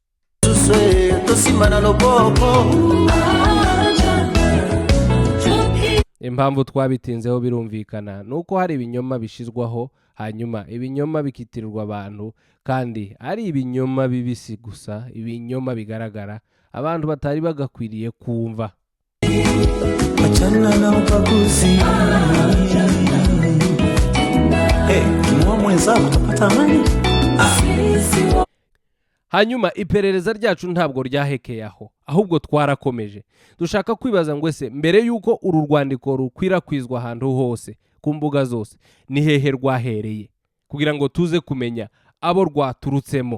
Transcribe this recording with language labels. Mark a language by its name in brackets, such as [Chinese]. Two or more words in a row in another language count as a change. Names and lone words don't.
[Kinyarwanda] Impamvu twabitinzeho birumvikana, nuko hari ibinyoma bishizwaho, hanyuma ibinyoma bikitirirwa abantu, kandi ari ibinyoma bibisi gusa, ibinyoma bigaragara abantu batari bagakwiriye kumva. [Swahili] Achana na ubaguzi. Kimua mwenzako utapata amani. [Kinyarwanda] Hanyuma iperereza ryacu ntabwo ryahekeye aho, ahubwo twarakomeje. Dushaka kwibaza ngo ese mbere yuko uru rwandiko rukwirakwizwa ahantu hose ku mbuga zose, ni hehe rwahereye, kugira ngo tuze kumenya abo rwaturutsemo.